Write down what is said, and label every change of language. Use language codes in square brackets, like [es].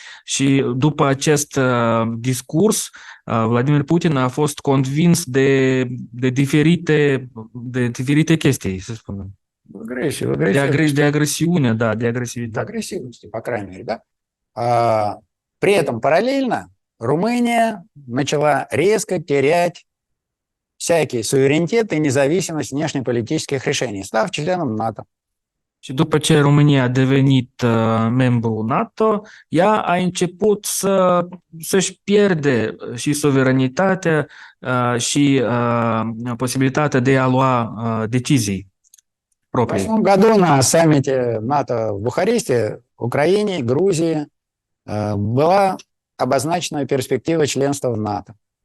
[ro] Și după acest discurs, Vladimir Putin a fost convins de diferite chestii, să spunem. De agresiune, да, de agresivitate. De agresivitate, [ru] по крайней мере, да. При этом параллельно Румыния начала резко терять всякий суверенитет и независимость внешнеполитических решений, став членом НАТО. [ro] Și după ce România a devenit membru NATO, ea a început să-și pierde și suveranitatea și posibilitatea de a lua decizii proprii. [ru] В 2008 году на саммите НАТО в Бухаресте Украине, Грузии была обозначена перспектива членства в НАТО.